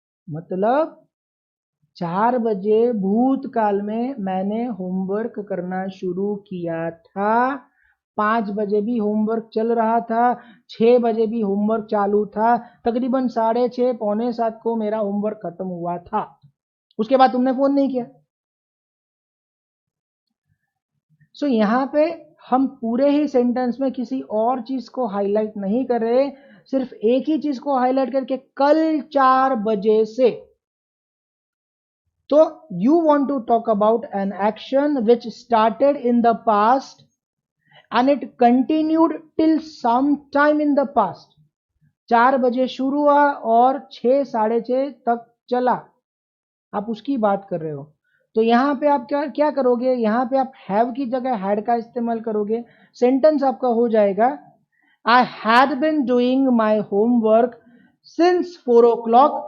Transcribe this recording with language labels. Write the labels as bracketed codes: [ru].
[hi] मतलब 4 बजे भूतकाल में मैंने होमवर्क करना शुरू किया था, 5 बजे भी होमवर्क चल रहा था, 6 बजे भी होमवर्क चालू था, तकरीबन 6:30 6:45 को मेरा होमवर्क खत्म हुआ था। उसके बाद तुमने फोन नहीं किया। सो यहां पे हम पूरे ही सेंटेंस में किसी और चीज को हाईलाइट नहीं कर रहे, सिर्फ एक ही चीज को हाईलाइट करके कल 4 बजे से। तो [en] you want to talk about an action which started in the past and it continued till some time in the past। [hi] 4 बजे शुरू हुआ और 6 6:30 तक चला, आप उसकी बात कर रहे हो। तो यहां पे आप क्या क्या करोगे, यहां पे आप हैव की जगह हैड का इस्तेमाल करोगे। सेंटेंस आपका हो जाएगा [en] I had been doing my homework since 4 o'clock।